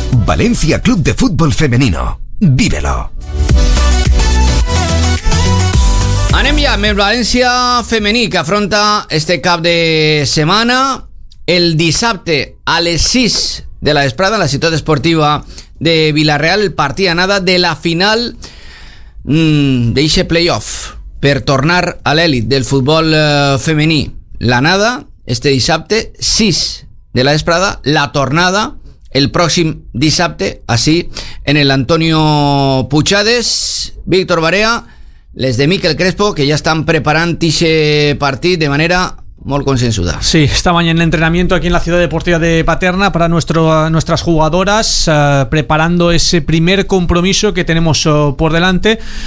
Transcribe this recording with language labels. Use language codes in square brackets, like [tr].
[es] Valencia Club de Fútbol Femenino. Vívelo. [ca] Anem ja amb el València femení, que afronta este cap de setmana el dissabte a les 6 de la vesprada a la ciutat esportiva de Vila-real, partida anada de la final d'eixe playoff per tornar a l'èlit del futbol femení. L'anada este dissabte 6 de la vesprada, la tornada el pròxim dissabte així en el Antonio Puigades. [es] Víctor Barea, les de Miquel Crespo, que ya están preparando ese partido de manera muy consensuada. Sí, esta mañana en el entrenamiento aquí en la Ciudad Deportiva de Paterna para nuestras jugadoras, preparando ese primer compromiso que tenemos por delante.